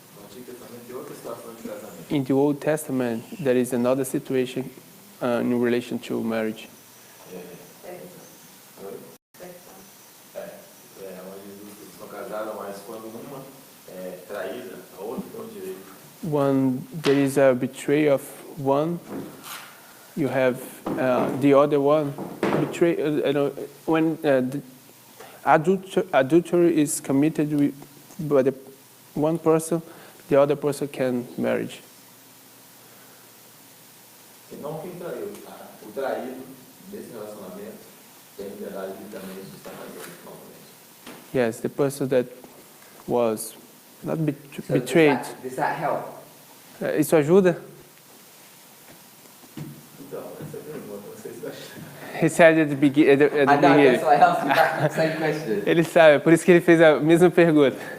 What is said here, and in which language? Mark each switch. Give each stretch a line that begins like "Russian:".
Portuguese: No Antigo Testamento tem outra situação de casamento.
English: In the Old Testament, there is another situation in relation to marriage.
Portuguese: Onde eles estão casados, mas quando uma é traída, a outra tem o direito.
English: When there is a betrayal of one, you have the other one betray. When the adultery is committed by the one person, the other person can marry.
Portuguese: E não quem traiu. O traído desse relacionamento tem liberdade de também se estar casando novamente.
English: Yes, the person that was not So betrayed. Does that help?
Portuguese: Isso ajuda? Então, essa é a pergunta. Vocês acham?
English: He said at the I know, beginning. that's why I asked you back the same question.
Portuguese: Ele sabe, por isso que ele fez a mesma pergunta.